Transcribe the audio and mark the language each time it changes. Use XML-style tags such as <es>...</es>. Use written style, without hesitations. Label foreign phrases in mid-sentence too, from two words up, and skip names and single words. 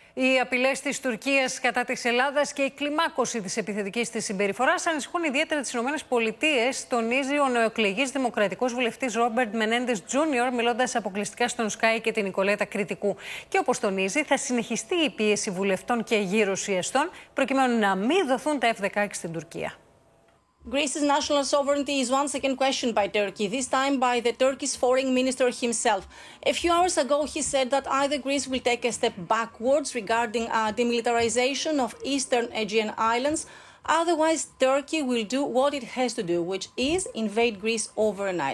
<el>Οι απειλές της Τουρκίας κατά της Ελλάδας και η κλιμάκωση της επιθετικής της συμπεριφοράς ανησυχούν ιδιαίτερα τις ΗΠΑ, τονίζει ο νεοεκλεγής δημοκρατικός βουλευτής Ρόμπερτ Μενέντεζ Τζούνιορ, μιλώντας αποκλειστικά στον SKAI και την Ικολέτα Κριτικού. Και όπως τονίζει, θα συνεχιστεί η πίεση βουλευτών και γύρω-σιαστών προκειμένου να μην δοθούν τα F-16 στην Τουρκία.</el> <en>Greece's national sovereignty is once again questioned by Turkey, this time by the Turkish foreign minister himself. A few hours ago, he said that either Greece will take a step backwards regarding demilitarization of eastern Aegean islands, otherwise Turkey will do what it has to do, which is invade Greece overnight.</en>